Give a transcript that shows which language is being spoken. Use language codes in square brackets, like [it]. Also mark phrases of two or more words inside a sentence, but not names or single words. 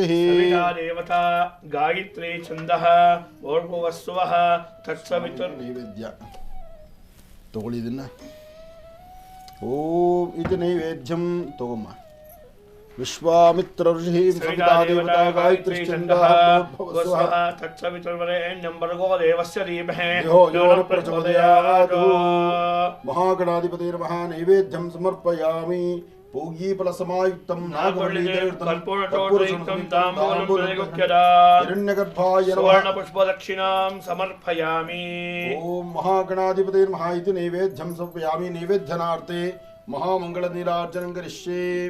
[sa] ಸವಿತಾ ದೇವತಾ ಗಾಯತ್ರಿ ಛಂದಃ ಭೂರ್ಭುವಸ್ಸುವಃ ತತ್ಸವಿತುರ್ [kn] ನೈವೇದ್ಯ ತಗೊಳ್ಳಿ ಇದನ್ನ. ಓಂ ಇದು ನೈವೇದ್ಯಂ ತಗೊಮ್ಮ. [sa] ವಿಶ್ವಾಮಿತ್ರ ಋಷಿ ಸವಿತಾ ದೇವತಾ ಗಾಯತ್ರಿ ಛಂದಃ ಭೂರ್ಭುವಸ್ಸುವಃ ತತ್ಸವಿತುರ್ವರೆಣ್ಯಂ ಭರ್ಗೋ ದೇವಸ್ಯ ಧೀಮಹಿ ಯೋ ಯೋ ನ ಪ್ರಚೋದಯಾತ್. ಮಹಾಗಣಾಧಿಪತಿ ನಮಃ. ನೈವೇದ್ಯಂ ಸಮರ್ಪಯಾಮಿ. ಪೂಗೀಫಲಸಮಾಯುಕ್ತಂ ಕರ್ಪೂರಟೋಟಯುಕ್ತಂ ತಾಂಬೂಲಂ ಹಿರಣ್ಯಗರ್ಭಾಯ ನಮಃ. ಸುವರ್ಣಪುಷ್ಪದಕ್ಷಿಣಾಂ ಸಮರ್ಪಯಾಮಿ. ಓಂ ಮಹಾಗಣಾಧಿಪತಿ ನಮಃ. ಇದು ನೈವೇದ್ಯಂ ಸಮರ್ಪಯಾಮಿ. ನೈವೇದ್ಯನಾರ್ಥೆ ಮಹಾಮಂಗಳ ನೀರಾರ್ಜನಂ ಕರಿಷ್ಯೆ.